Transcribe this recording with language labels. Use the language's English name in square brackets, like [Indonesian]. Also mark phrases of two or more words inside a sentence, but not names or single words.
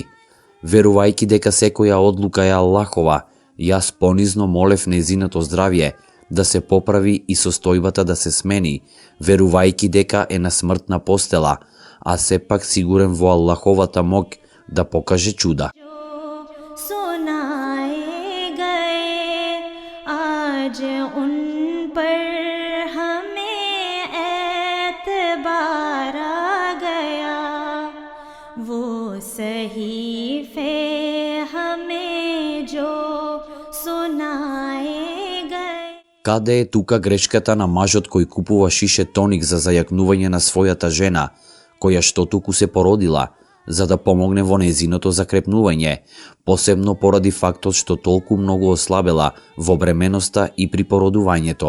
[Macedonian] Верувајќи дека секоја одлука е Аллахова, јас понизно молев нејзиното здравје да се поправи и состојбата да се смени, верувајќи дека е на смртна постела, а сепак сигурен во Аллаховата моќ да покаже чуда. [Urdu] سنائے گئے آج ان پر ہمیں اعتبار آ گیا وہ صحیفے ہمیں جو سنائے گئے. [Macedonian] Каде е тука грешката на мажот кој купува шише тоник за зајакнување на својата жена, која што туку се породила, за да помогне во незиното закрепнување, посебно поради фактот што толку многу ослабела во бременоста и при породувањето.